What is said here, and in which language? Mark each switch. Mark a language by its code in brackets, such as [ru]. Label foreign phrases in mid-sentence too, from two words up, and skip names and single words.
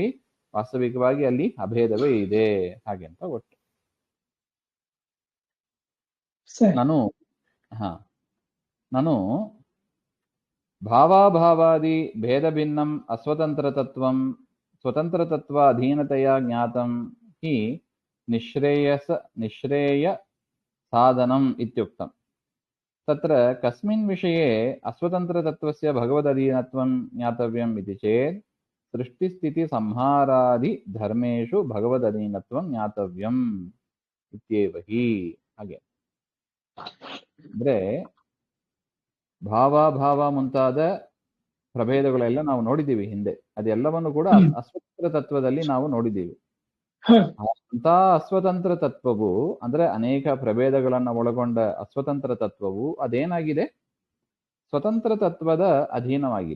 [kn] ವಾಸ್ತವಿಕವಾಗಿ ಅಲ್ಲಿ ಅಭೇದವೇ ಇದೆ. ಹಾಗೆ ಅಂತ ಒಟ್ಟು ನಾನು [sa] ಭಾವಾಭಾವಾದಿ ಭೇದ ಭಿನ್ನಂ ಅಸ್ವತಂತ್ರ ತತ್ವಂ ಸ್ವತಂತ್ರ ತತ್ವ ಅಧೀನತೆಯ ಜ್ಞಾತಂ ಹಿ ನಿಶ್ರೇಯ ಸಾಧನಂ ಇತ್ಯುಕ್ತಂ. ತತ್ರ ಕಸ್ಮಿನ್ ವಿಷಯೇ ಅಸ್ವತಂತ್ರ ತತ್ವಸ್ಯ ಭಗವದಧೀನತ್ವಂ ಜ್ಞಾತವ್ಯಂ ಇತಿ ಚೇತ್ ಸೃಷ್ಟಿಸ್ಥಿತಿ ಸಂಹಾರಾದಿ ಧರ್ಮೇಶು ಭಗವದಧೀನತ್ವಂ ಜ್ಞಾತವ್ಯಂ ಇತ್ಯೇವ ಹಿ. [kn] ಹಾಗೆ ಅಂದ್ರೆ ಭಾವ ಮುಂತಾದ ಪ್ರಭೇದಗಳೆಲ್ಲ ನಾವು ನೋಡಿದ್ದೀವಿ ಹಿಂದೆ. ಅದೆಲ್ಲವನ್ನು ಕೂಡ ಅಸ್ವತಂತ್ರ ತತ್ವದಲ್ಲಿ ನಾವು ನೋಡಿದ್ದೀವಿ. ಅಂತ ಅಸ್ವತಂತ್ರ ತತ್ವವು ಅಂದ್ರೆ ಅನೇಕ ಪ್ರಭೇದಗಳನ್ನ ಒಳಗೊಂಡ ಅಸ್ವತಂತ್ರ ತತ್ವವು ಅದೇನಾಗಿದೆ, ಸ್ವತಂತ್ರ ತತ್ವದ ಅಧೀನವಾಗಿದೆ.